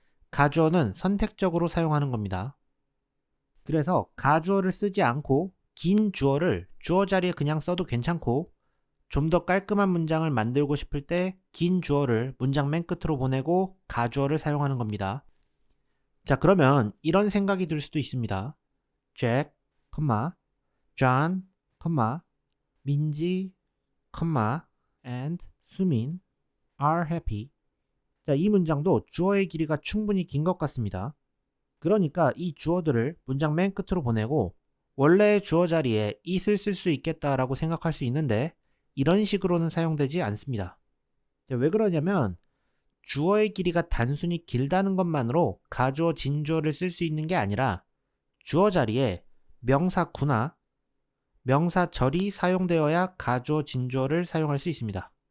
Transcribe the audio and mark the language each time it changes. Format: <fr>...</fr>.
<ko>가주어는 선택적으로 사용하는 겁니다. 그래서 가주어를 쓰지 않고 긴 주어를 주어 자리에 그냥 써도 괜찮고 좀 더 깔끔한 문장을 만들고 싶을 때 긴 주어를 문장 맨 끝으로 보내고 가주어를 사용하는 겁니다. 자, 그러면 이런 생각이 들 수도 있습니다.</ko> <en>Jack, John, 민지, and 수민 are happy.</en> <ko>자, 이 문장도 주어의 길이가 충분히 긴 것 같습니다. 그러니까 이 주어들을 문장 맨 끝으로 보내고 원래의 주어 자리에 it을 쓸 수 있겠다라고 생각할 수 있는데 이런 식으로는 사용되지 않습니다. 자, 왜 그러냐면 주어의 길이가 단순히 길다는 것만으로 가주어, 진주어를 쓸 수 있는 게 아니라 주어 자리에 명사 구나 명사 절이 사용되어야 가주어, 진주어를 사용할 수 있습니다.</ko>